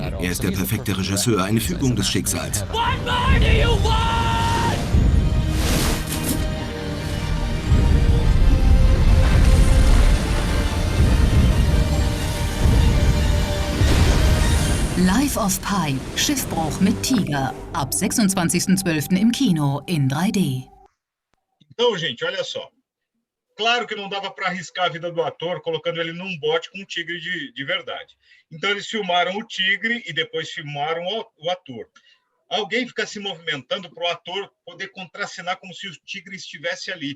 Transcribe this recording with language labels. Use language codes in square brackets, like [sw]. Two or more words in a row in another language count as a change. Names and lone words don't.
[de] Er ist der perfekte Regisseur, eine Fügung des Schicksals. [en] What more do you want? Life of Pi, [de] Schiffbruch mit Tiger, ab 26.12. im Kino in 3D. [pt] Então, gente, olha só. Claro que não dava para arriscar a vida do ator colocando ele num bote com um tigre de verdade. Então, eles filmaram o tigre e depois filmaram o ator. Alguém fica se movimentando para o ator poder contracenar como se o tigre estivesse ali.